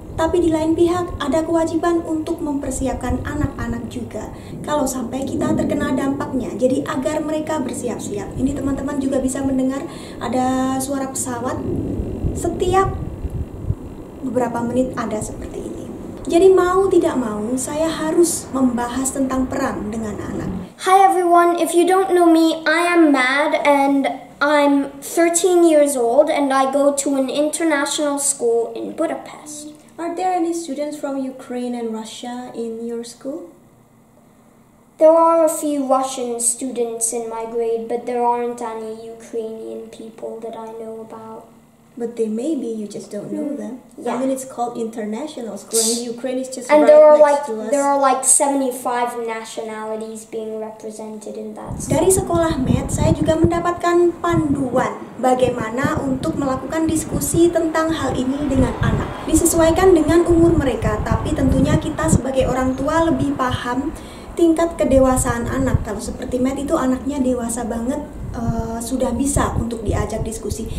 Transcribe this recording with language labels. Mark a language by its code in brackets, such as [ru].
[id] Tapi di lain pihak, ada kewajiban untuk mempersiapkan anak-anak juga kalau sampai kita terkena dampaknya. Jadi agar mereka bersiap-siap. Ini teman-teman juga bisa mendengar ada suara pesawat. Setiap beberapa menit ada seperti ini. Jadi mau tidak mau, saya harus membahas tentang perang dengan anak. [en] Hi everyone, if you don't know me, I am Mad and I'm 13 years old and I go to an international school in Budapest. Are there any students from Ukraine and Russia in your school? There are a few Russian students in my grade, but there aren't any Ukrainian people that I know about. But they may be, you just don't know them. Yeah. I mean, it's called international school, and Ukraine is just And right next to us. there are like 75 nationalities being represented in that school. [id] Dari sekolah Math, saya juga mendapatkan panduan bagaimana untuk melakukan diskusi tentang hal ini dengan anak. Disesuaikan dengan umur mereka, tapi tentunya kita sebagai orang tua lebih paham tingkat kedewasaan anak. Kalau seperti Matt itu anaknya dewasa banget, sudah bisa untuk diajak diskusi.